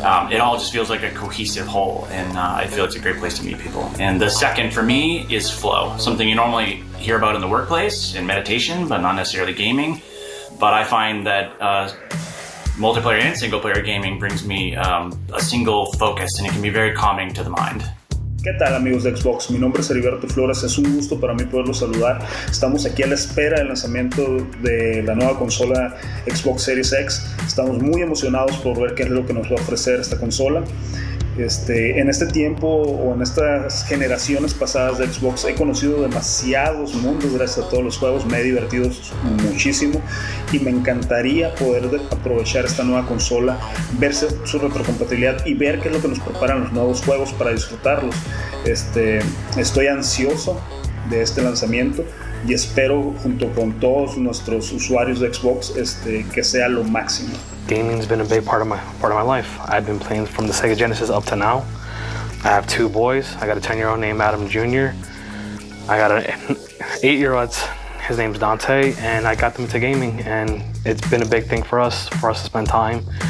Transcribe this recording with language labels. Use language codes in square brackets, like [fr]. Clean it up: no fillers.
[en] It all just feels like a cohesive whole, and I feel it's a great place to meet people. And the second for me is flow, something you normally hear about in the workplace, in meditation, but not necessarily gaming. But I find that multiplayer and single player gaming brings me a single focus, and it can be very calming to the mind. [es] ¿Qué tal, amigos de Xbox? Mi nombre es Heriberto Flores, es un gusto para mí poderlos saludar. Estamos aquí a la espera del lanzamiento de la nueva consola Xbox Series X. Estamos muy emocionados por ver qué es lo que nos va a ofrecer esta consola. En este tiempo o en estas generaciones pasadas de Xbox he conocido demasiados mundos gracias a todos los juegos, me he divertido muchísimo y me encantaría poder aprovechar esta nueva consola, ver su retrocompatibilidad y ver qué es lo que nos preparan los nuevos juegos para disfrutarlos. Estoy ansioso de este lanzamiento y espero junto con todos nuestros usuarios de Xbox que sea lo máximo. [en] Gaming's been a big part of my life. I've been playing from the Sega Genesis up to now. I have two boys. I got a 10-year-old named Adam Jr. I got an 8-year-old, his name's Dante, and I got them into gaming, and it's been a big thing for us to spend time.